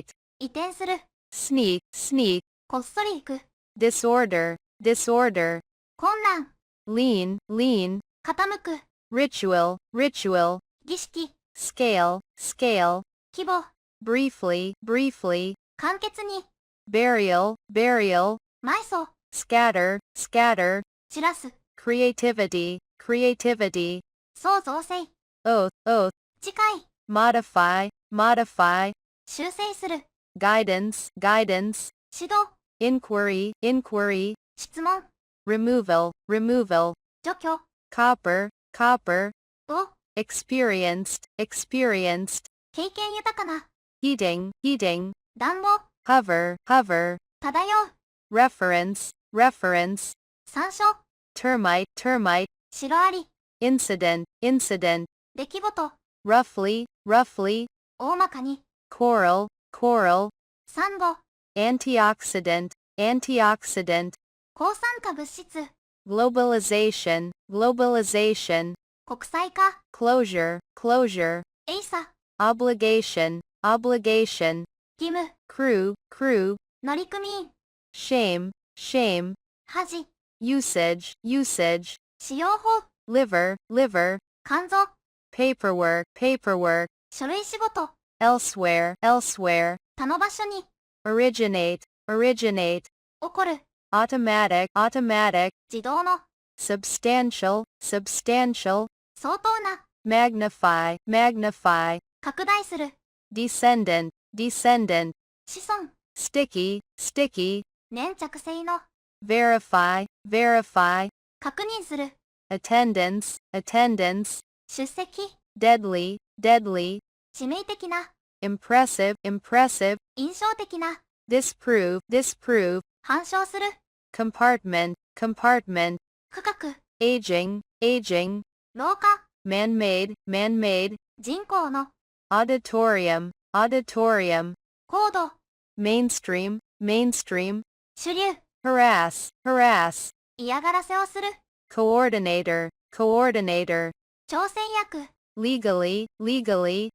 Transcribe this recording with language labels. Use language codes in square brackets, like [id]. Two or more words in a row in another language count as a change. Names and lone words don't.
[ja] 移転する、 [en] sneak, sneak, [ja] こっそり行く、 [en] disorder, disorder, [ja] 困難、 [en] lean, lean, [ja] 傾く、 [en] ritual, ritual, [ja] 儀式、 [en] scale, scale, [ja] 規模、 [en] briefly, briefly, [ja] 簡潔に、 [en] burial, burial, [ja] 埋葬、 [en] scatter, scatter, [ja] 散らす、 [en] creativity, creativity, [ja] 創造性、 [en] oath, oath, [ja] 次い、 [en] modify, modify, [ja] 修正する、 [en] guidance, guidance, [ja] 指導、 [en] inquiry, inquiry, [ja] 質問、 [en] removal, removal, [ja] 除去、 [en] copper, copper, [ja] を、 [en] experienced, experienced, [ja] 経験豊かな、 [en] heating, heating, [ja] 暖房、 [en] hover, hover, [ja] 漂う、 [en] reference, reference, [ja] 参照、 [en] termite, termite, [ja] シロアリ、 [en] incident, incident, [ja] 出来事、 [en] roughly, roughly, [ja] 大まかに、 [en] coral, coral, [ja] サンゴ、 [en] antioxidant, antioxidant, [ja] 抗酸化物質、 [en] globalization, globalization, [ja] 国際化、 [en] closure, closure, [ja] エイサ、 [en] obligation, obligation, [ja] 義務、 [en] crew, crew, [ja] 乗組員、 [en] shame, shame, [ja] 恥、 [en] usage, usage, [ja] 使用法、 [en] liver, liver, [ja] 肝臓、 [en] paperwork, paperwork, [ja] 書類仕事、 [en] elsewhere, elsewhere, [ja] 他の場所に、 [en] originate, originate, [ja] 起こる、 [en] automatic, automatic, [ja] 自動の、 [en] substantial, substantial, [ja] 相当な、 [en] magnify, magnify, [ja] 拡大する、 [en] descendant, descendant, [ja] 子孫、 [en] sticky, sticky, [ja] 粘着性の、 [en] verify, verify, [ja] 確認する、 [en] attendance, attendance, [ja] 出席、 [en] deadly, deadly, [ja] 致命的な、 [en] impressive, impressive, [ja] 印象的な、 [en] disprove, disprove, [ja] 反証する、 [en] compartment, compartment, [ja] 区画、 [en] aging, aging, [ja] 老化、 [en] man-made, man-made, [ja] 人口の、 [en] auditorium, auditorium, [ja] 高度、 [en] mainstream, mainstream, [ja] 主流、 [en] harass, harass, [ja] 嫌がらせをする、 [en] coordinator, coordinator, [ja] 調整役、 [en] legally, legally,